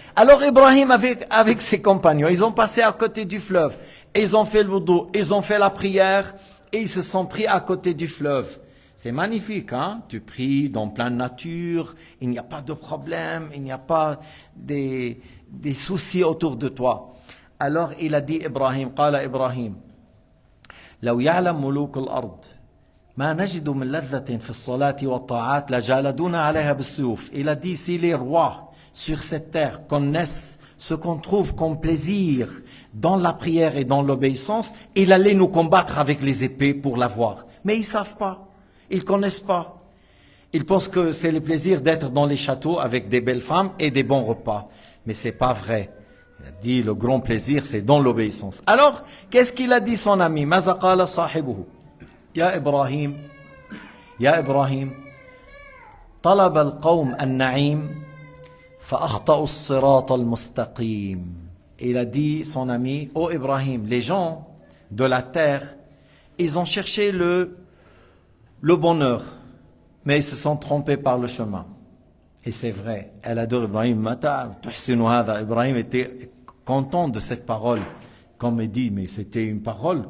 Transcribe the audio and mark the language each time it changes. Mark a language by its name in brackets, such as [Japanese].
[French] Alors Ibrahim avec ses compagnons, ils ont passé à côté du fleuve. Ils ont fait le wudu, ils ont fait la prière et ils se sont pris à côté du fleuve. C'est magnifique, hein? Tu pries dans pleine nature, il n'y a pas de problème, il n'y a pas des soucis autour de toi. Alors il a dit Ibrahim, [Arabic] قال إبراهيم لو يعلم ملوك الأرض ما نجد من لذة في الصلاة والطاعات لجالدونا عليها بالسيوف. [French] Il a dit si les rois sur cette terre connaissent ce qu'on trouve comme plaisir dans la prière et dans l'obéissance, il allait nous combattre avec les épées pour l'avoir. Mais ils ne savent pas. Ils ne connaissent pas. Ils pensent que c'est le plaisir d'être dans les châteaux avec des belles femmes et des bons repas. Mais ce n'est pas vrai. Il a dit le grand plaisir, c'est dans l'obéissance. Alors, qu'est-ce qu'il a dit son ami? [Arabic] ماذا قال صاحبه? يا إبراهيم طلب القوم النعيم فأخطأوا الصراط المستقيم. [French] Il a dit son ami, ô Ibrahim, les gens de la terre, ils ont cherché le bonheur, mais ils se sont trompés par le chemin. Et c'est vrai. Elle adore Ibrahim. Ibrahim était content de cette parole. Comme il dit, mais c'était une parole.